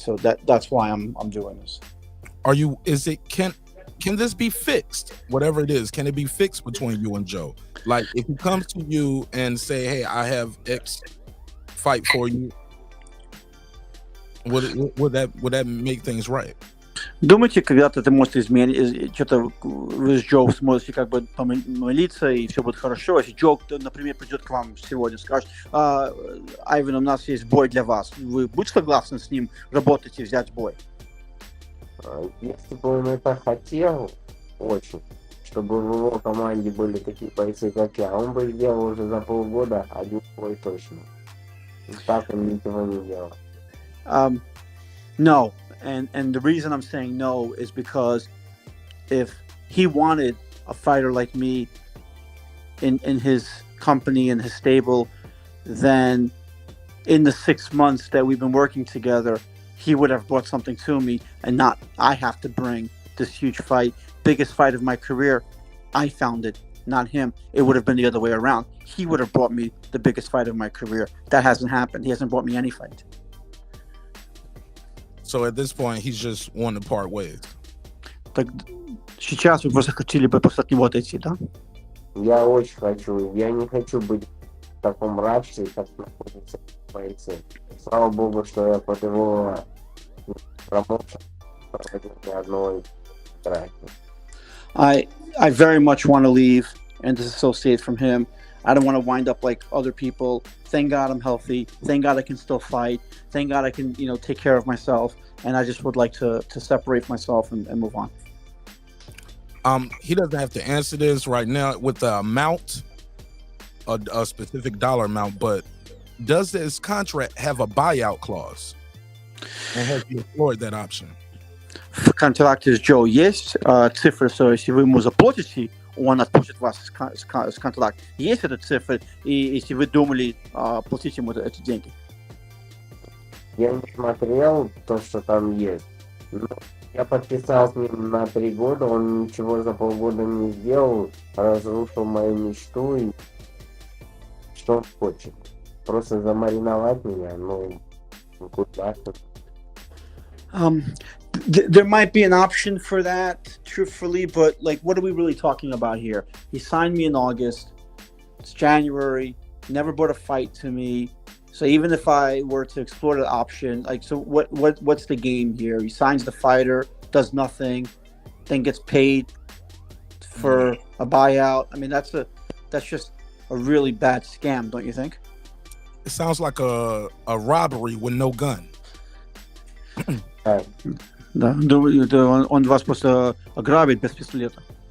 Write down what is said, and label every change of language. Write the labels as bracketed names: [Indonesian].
[English] So that's why I'm doing this. Can this be fixed? Whatever it is, can it be fixed between you and Joe? Like if he comes to you and say, "Hey, I have X fight for you," would that make things right? [Russian] Думаете, когда-то это может изменить, что-то вы с Джо сможете как бы помолиться, и все будет хорошо. Если Джо, например, придет к вам сегодня и скажет: Айвен, у нас есть бой для вас. Вы будете согласны с ним работать и взять бой? Если бы он это хотел, очень, чтобы в его команде были такие бойцы, как я, он бы сделал уже за полгода один бой точно. И так он ничего не делал. [English] No. And the reason I'm saying no is because if he wanted a fighter like me in his company, in his stable, then in the 6 months that we've been working together, he would have brought something to me and not I have to bring this huge fight, biggest fight of my career. I found it, not him. It would have been the other way around. He would have brought me the biggest fight of my career. That hasn't happened. He hasn't brought me any fight. So at this point, he's just wanting to part ways. [Russian] Так сейчас вы просто хотели бы просто от него отойти, да? Я очень хочу. Я не хочу быть в таком рабстве, как находятся бойцы. Слава богу, что я под его промоушен проводил ни одной драки. [English] I very much want to leave and disassociate from him. I don't want to wind up like other people. Thank God I'm healthy. Thank God I can still fight. Thank God I can, take care of myself. And I just would like to separate myself and move on. He doesn't have to answer this right now with the amount, a specific dollar amount, but does this contract have a buyout clause? And have you explored that option? [Russian] В контракте с Джо есть цифры, что если вы ему заплатите, он отпустит вас с контракта. Есть эта цифра, и если вы думали платить ему эти деньги? Я не смотрел то, что там есть. Но я подписал с ним на 3 года, он ничего за полгода не сделал, разрушил мою мечту и что он хочет. Просто замариновать меня, ну, куда-то. [English] There might be an option for that, truthfully, but like, what are we really talking about here? He signed me in August. It's January. Never brought a fight to me. So even if I were to explore the option, like, so what's the game here? He signs the fighter, does nothing, then gets paid for a buyout. I mean, that's just a really bad scam, don't you think? It sounds like a robbery with no gun. [Russian] Да, он вас просто ограбит без пистолета.